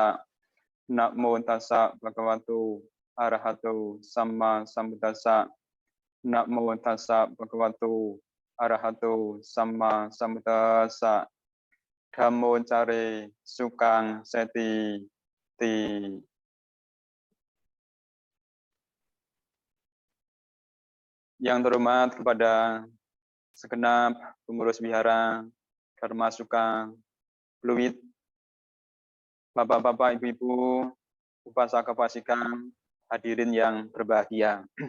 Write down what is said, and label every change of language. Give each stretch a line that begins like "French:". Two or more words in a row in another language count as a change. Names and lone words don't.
Pali: Namo tassa bhagavato arahato samma sambuddhassa. Namo tassa bhagavato arahato samma sambuddhassa. Dhammo care sukang seti ti.
Indonesian: Yang terhormat kepada segenap pengurus wihara, Dharma Suka, Pluit, Bapak-bapak, Ibu-ibu, upasaka-upasika, hadirin yang berbahagia.